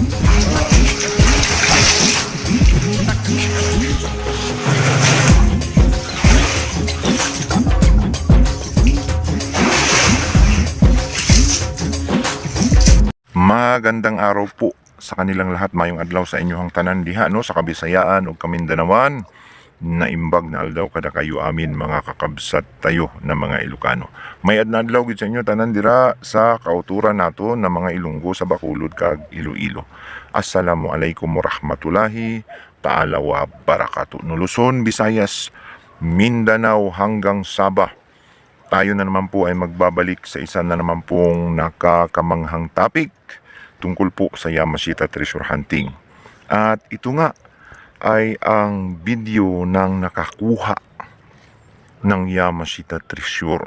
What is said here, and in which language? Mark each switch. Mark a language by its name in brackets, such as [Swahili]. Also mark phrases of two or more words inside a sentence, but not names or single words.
[Filipino] Magandang araw po sa kanilang lahat, [Cebuano] mayong adlaw sa inyong tanan diha, no, sa Kabisayaan o Kamindanawan. [Iloko] Naimbag na aldaw kada kayo amin mga kakabsat tayo na mga Ilocano. [Hiligaynon] May adlaw gid sa inyo tanan dira sa kauturan nato na mga Ilonggo sa Bacolod kag Iloilo. [Arabic] السلام عليكم ورحمة الله تعالى وبركاته. [Filipino] No, Luzon, Visayas, Mindanao hanggang Sabah. Tayo na naman po ay magbabalik sa isa na naman pong nakakamanghang topic tungkol po sa Yamashita treasure hunting. At ito nga ay ang video ng nakakuha ng Yamashita treasure.